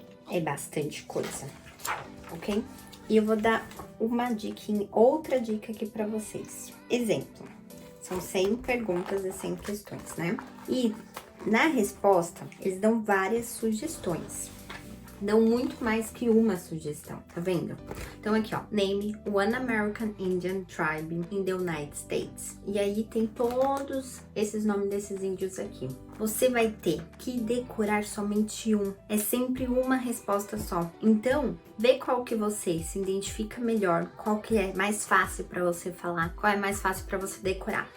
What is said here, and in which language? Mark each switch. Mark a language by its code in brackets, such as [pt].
[pt] É bastante coisa, ok? E eu vou dar uma dica, outra dica aqui para vocês. Exemplo, são 100 perguntas e 100 questões, né? E na resposta, eles dão várias sugestões. Dão muito mais que uma sugestão, tá vendo? Então aqui, ó, [en] name one American Indian tribe in the United States. [pt] E aí tem todos esses nomes desses índios aqui. Você vai ter que decorar somente um. É sempre uma resposta só. Então, vê qual que você se identifica melhor, qual que é mais fácil para você falar, qual é mais fácil para você decorar.